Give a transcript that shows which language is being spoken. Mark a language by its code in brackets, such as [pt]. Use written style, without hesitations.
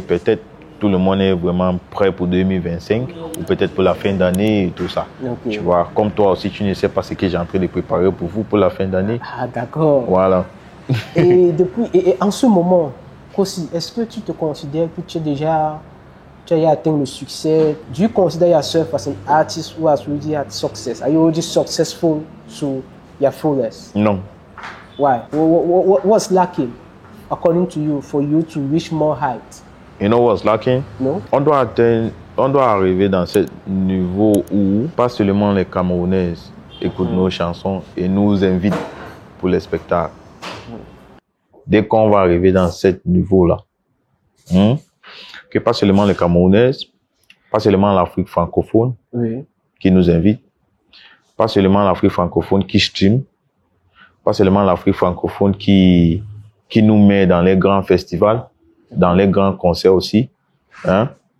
[fr] Peut-être tout le monde est vraiment prêt pour 2025 ou peut-être pour la fin d'année et tout ça. Tu vois, comme toi aussi, tu ne sais pas ce que j'ai en train de préparer pour vous pour la fin d'année. Ah, d'accord. Voilà. et en ce moment, Kosi, est-ce que tu te considères que tu as atteint le succès? [en] Do you consider yourself as an artist who has really had success? Are you already successful to your fullest? [fr] Non. [en] Why? What's lacking, according to you, for you to reach more heights? You know what's lacking? No. [fr] On doit arriver dans ce niveau où pas seulement les Camerounaises écoutent nos chansons et nous invitent pour les spectacles. Dès qu'on va arriver dans ce niveau-là, que pas seulement les Camerounaises, pas seulement l'Afrique francophone qui nous invite, pas seulement l'Afrique francophone qui stream, pas seulement l'Afrique francophone qui nous met dans les grands festivals, dans les grands concerts aussi. Hein?